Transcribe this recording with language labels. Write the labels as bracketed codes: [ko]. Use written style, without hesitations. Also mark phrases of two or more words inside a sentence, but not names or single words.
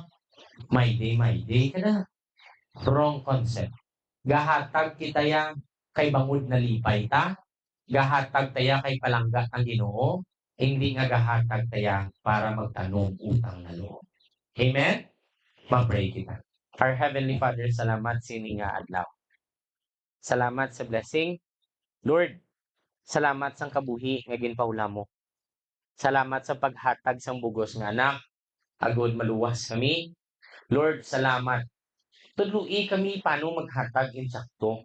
[en] My day ka na. Wrong concept. [hil] Gahatag kita ya kay bangod na lipay ta, gahatag taya kay palangga ang Ginoo, hindi nga gahatag taya para magtanong [tl] utang na loob. [hil] Amen? Ma-pray kita. [en] Our Heavenly Father, [hil] salamat sini nga adlaw. Salamat sa blessing. Lord, salamat sang kabuhi nga ginpaula mo. Salamat sa paghatag sang bugos nga anak. Agod maluwas kami. Lord, salamat. Tudlui kami paano maghatag insakto.